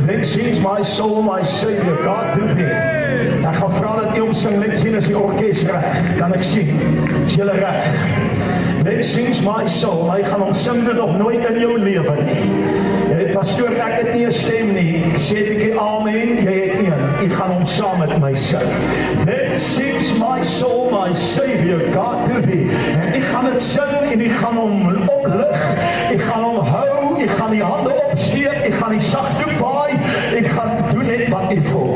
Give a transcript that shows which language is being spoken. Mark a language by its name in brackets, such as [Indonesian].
[English] Let's sing my soul, my Savior, God to thee. [Afrikaans] Ek gaan vra dat jy omsing, let's sing as die orkes reg. Kan ek sien? Is julle reg? Let's sing my soul. Hy gaan omsing dit nog nooit in jou lewe nie. Pastoor, ek het nie 'n stem nie. Sê ek amen, jy het een. Ek gaan hom saam met my sing. [English] Let's sing my soul, my Savior, God to thee. [Afrikaans] En ek gaan dit sing en ek gaan hom oplig. Ek gaan hom hou. Ek gaan die hande opsteek, ek gaan die sagdoek waai, ek gaan doen net wat ek voel.